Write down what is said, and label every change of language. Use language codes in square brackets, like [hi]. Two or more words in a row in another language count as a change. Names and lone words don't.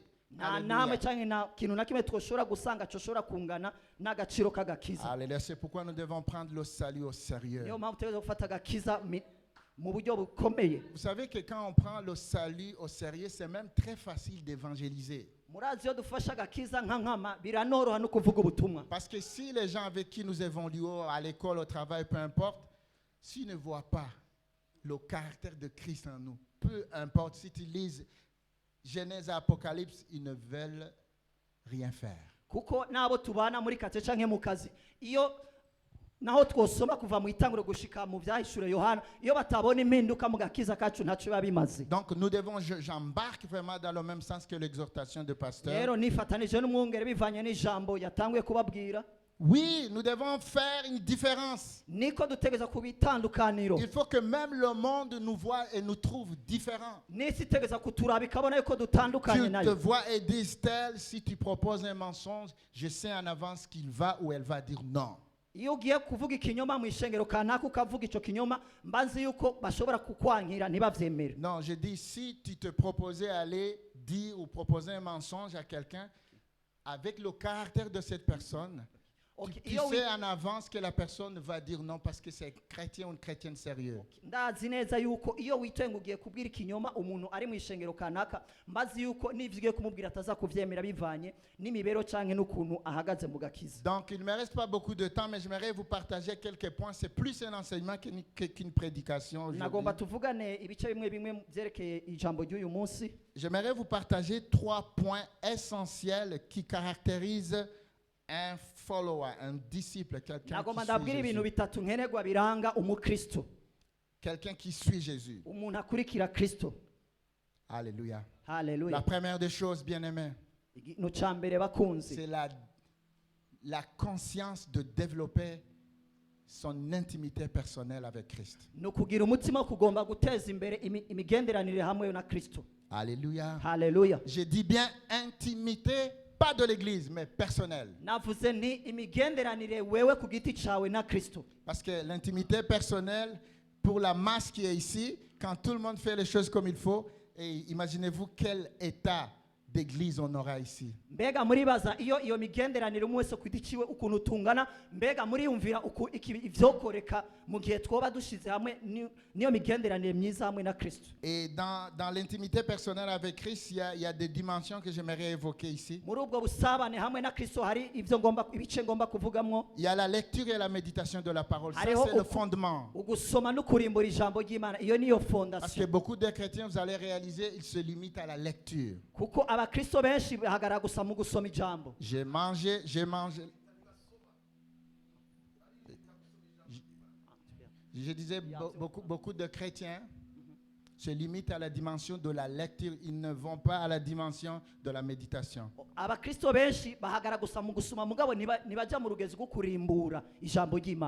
[rn] Nta namwe [fr] Alléluia. [rn] canke na kintu na kimwe twoshobora gusanga cyoshobora kungana n'agaciro k'agakiza. [fr] Alléluia. C'est pourquoi nous devons prendre le salut au sérieux. [rn] Niyo mpamvu tutegerezwa gufata agakiza mu buryo bukomeye. [fr] Vous savez que quand on prend le salut au sérieux, c'est même très facile d'évangéliser. [rn] Murazi iyo dufashe agakiza nka nkama biranoroha no kuvuga ubutumwa. [fr] Parce que si les gens avec qui nous évoluons à l'école, au travail, peu importe, s'ils ne voient pas le caractère de Christ en nous, peu importe si tu lises Genèse et Apocalypse, ils ne veulent rien faire. [rn] Kuko nabo tubana muri kate canke mu kazi iyo naho twosoma kuva mu itanguro gushika mu byahishure Yohana iyo batabona impinduka mu gakiza kacu ntacyo biba bimaze. [fr] Donc nous devons, j'embarque vraiment dans le même sens que l'exhortation de pasteur. [rn] Rero nifatanije n'umwungere bivanye n'ijambo yatanguye kubabwira. [fr] Oui, nous devons faire une différence. [rn] Niko dutegereza kubitandukaniro. [fr] Il faut que même le monde nous voit et nous trouve différents. [rn] Nisi tegereza kuturaba ikabona yuko dutandukanye [fr] Tu te [rn] nayo. [fr] vois et disent tel, si tu proposes un mensonge, je sais en avance qu'il va ou elle va dire non. [rn] Iyo ugiye kuvuga ikinyoma mu ishengero kanaka ukavuga ico kinyoma mbanzi yuko bashobora kukwankira ntibavyemere. [fr] Non, je dis, si tu te proposais aller dire ou proposer un mensonge à quelqu'un, avec le caractère de cette personne, Okay, tu [rn] iyo [fr] sais en avance que la personne va dire non parce que c'est chrétien ou une chrétienne sérieux. [rn] ndazi neza yuko iyo witoye ngo ugiye kubwira ikinyoma umuntu ari mu ishengero kanaka mbazi yuko n'ivyo ugiye kumubwira ataza kuvyemera bivanye n'imibero canke n'ukuntu ahagaze mu gakiza. [fr] Donc, il ne me reste pas beaucoup de temps, mais j'aimerais vous partager quelques points. C'est plus un enseignement qu'une prédication aujourd'hui. [rn] Nagomba tuvugane ibice bimwe bimwe vyerekeye ijambo ry'uyu munsi. [fr] J'aimerais vous partager 3 points essentiels qui caractérisent un follower, un disciple, quelqu'un [rn] Nagomba [fr] qui [rn] ndabwira [fr] suit [rn] ibintu [fr] Jésus. [rn] bitatu nkenerwa biranga umukristo. [fr] Quelqu'un qui suit Jésus. [rn] Umuntu akurikira Kristo. [fr] Alléluia. La [rn] Haleluya. [fr] première des choses, bien-aimés, [rn] Ikintu ca mbere bakunzi [fr] c'est la conscience de développer son intimité personnelle avec Christ. [rn] no kugira umutima wo kugomba guteza imbere imigenderanire hamwe na Kristo. [fr] Alléluia. [rn] Haleluya. [fr] Je dis bien intimité, pas de l'église, mais personnelle. [rn] Navuze ni imigenderanire wewe ku giti cawe na Kristo. [fr] Parce que l'intimité personnelle, pour la masse qui est ici, quand tout le monde fait les choses comme il faut, et imaginez-vous quel état d'église on aura ici. [rn] Mbega muribaza iyo migenderanire umwe wese ku giti ciwe ukuntu tungana mbega muriyumvira uko ivyokoreka mu gihe twoba dushize hamwe niyo migenderanire myiza hamwe na Kristo. [fr] Et dans l'intimité personnelle avec Christ, il y a des dimensions que j'aimerais évoquer ici. [rn] Muri ubwo busabane hamwe na Kristo hari ivyo ibice ngomba kuvugamwo. [fr] Il y a la lecture et la méditation de la parole. Ça, [rn] Hariho [fr] c'est le fondement. [rn] ugusoma no kurimbura ijambo ry'Imana iyo niyo [fr] Parce que fondation. beaucoup de chrétiens, vous allez réaliser, ils se limitent à la lecture. [rn] Kuko abakristo benshi bahagarara gusa mu gusoma ijambo. [fr] J'ai mangé. Je disais, beaucoup de chrétiens se limitent à la dimension de la lecture. Ils ne vont pas à la dimension de la méditation. [rn] Abakristo benshi bahagarara gusa mu gusoma mugabo nibaja mu rugezi rwo kurimbura ijambo ry'Imana.